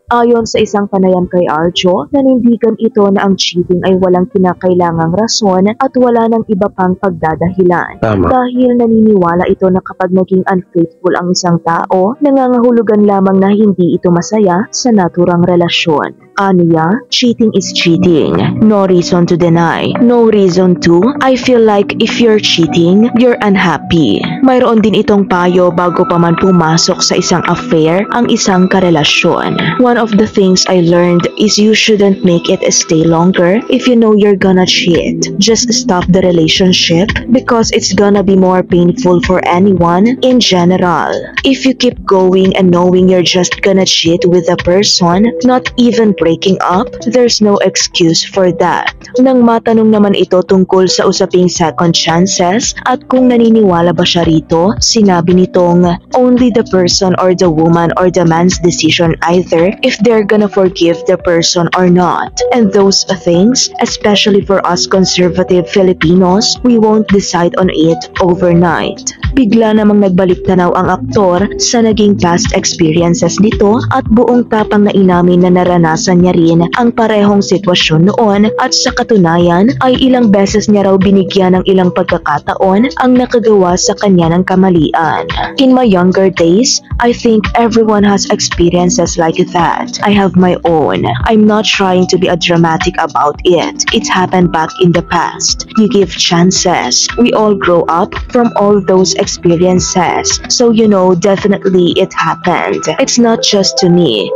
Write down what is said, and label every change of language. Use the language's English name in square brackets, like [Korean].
[Filipino] Ayon sa isang panayam kay Arjo, nanindigan ito na ang cheating ay walang kinakailangang rason at wala ng iba pang pagdadahilan. Tama. Dahil naniniwala ito na kapag naging unfaithful ang isang tao, nangangahulugan lamang na hindi ito masaya sa naturang relasyon. [English] Aniya, cheating is cheating. No reason to deny. No reason to. I feel like if you're cheating, you're unhappy. [Filipino] Mayroon din itong payo bago pa man pumasok sa isang affair ang isang karelasyon. [English] One of the things I learned is you shouldn't make it stay longer if you know you're gonna cheat. Just stop the relationship because it's gonna be more painful for anyone in general. If you keep going and knowing you're just gonna cheat with a person, not even breaking up, there's no excuse for that. [Filipino] Nang matanong naman ito tungkol sa usaping second chances at kung naniniwala ba siya rito, sinabi nitong [English] only the person or the woman or the man's decision either if they're gonna forgive the person or not. And those things, especially for us conservative Filipinos, we won't decide on it overnight. [Filipino] Bigla namang nagbalik tanaw ang aktor sa naging past experiences nito at buong tapang na inamin na naranasan niya rin ang parehong sitwasyon noon at sa katunayan ay ilang beses niya raw binigyan ng ilang pagkakataon ang nakagawa sa kanya ng kamalian. [English] In my younger days, I think everyone has experiences like that. I have my own. I'm not trying to be a dramatic about it. It's happened back in the past. You give chances. We all grow up from all those experiences. So definitely it happened. It's not just to me.